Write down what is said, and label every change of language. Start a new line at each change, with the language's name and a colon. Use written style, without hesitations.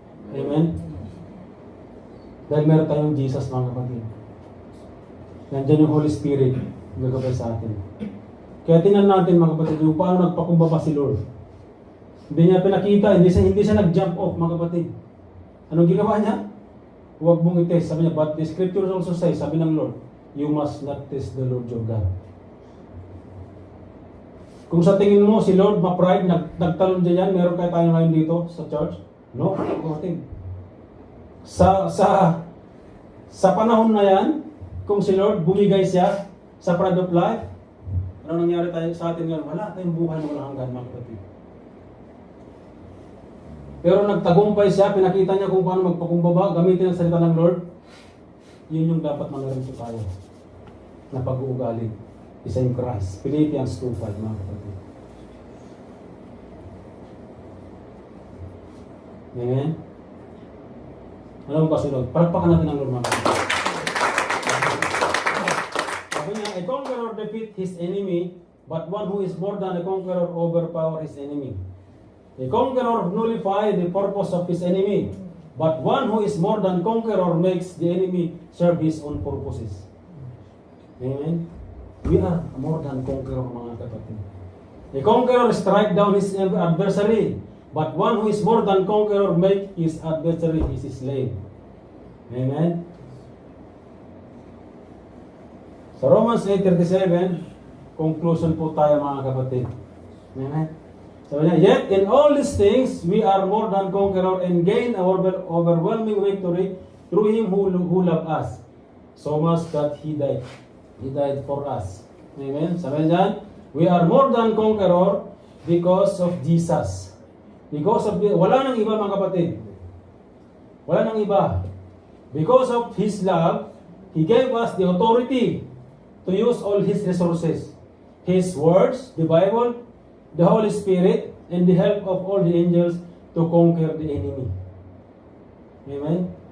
Filipino: Amen? Dahil meron tayong Jesus, mga kapatid. Nandiyan yung Holy Spirit gagabay sa atin. Kaya tingnan natin mga kapatid, yung paano nagpakumbaba si Lord. Hindi niya pinakita, hindi siya nag-jump off mga kapatid. Anong ginawa niya? Huwag mong i-test. Sabi niya,
English: but the scriptures also say,
Filipino: sabi ng Lord,
English: you must not test the Lord your God.
Filipino: Kung sa tingin mo si Lord ma-pride, nagtalon dyan, meron tayo ngayon dito sa church? No, kapatid. Sa panahon na yan, kung si Lord bumigay siya sa pride of life, ano nangyari tayo sa atin ngayon? Wala tayong buhay na walang hanggan mga kapatid. Pero nagtagumpay siya, pinakita niya kung paano magpakumbaba, gamitin ang salita ng Lord. Yun yung dapat mangaramto tayo na pag-uugali. Isa yung Christ. Philippians 2:5 mga kapatid. Amen? Alam mo ba sunod? Palakpakan natin ang Lord mga kapatid.
English: Sabi niya, a conqueror defeat his enemy, but one who is more than a conqueror overpower his enemy. A conqueror nullify the purpose of his enemy, but one who is more than conqueror makes the enemy serve his own purposes. Amen? We are more than conqueror
Filipino: mga kapatid.
English: A conqueror strike down his adversary, but one who is more than conqueror make his adversary his slave. Amen?
Filipino: Sa Romans 8:37, conclusion po tayo mga kapatid. Amen? Sabi niya,
English: yet in all these things, we are more than conqueror and gain our overwhelming victory through Him who loved us. So much that He died. He died for us. Amen?
Filipino: Sabi niya,
English: we are more than conqueror because of Jesus. Because of,
Filipino: wala nang iba mga kapatid. Wala nang iba.
English: Because of His love, He gave us the authority to use all His resources. His words, the Bible, the Holy Spirit, and the help of all the angels to conquer the enemy. Amen?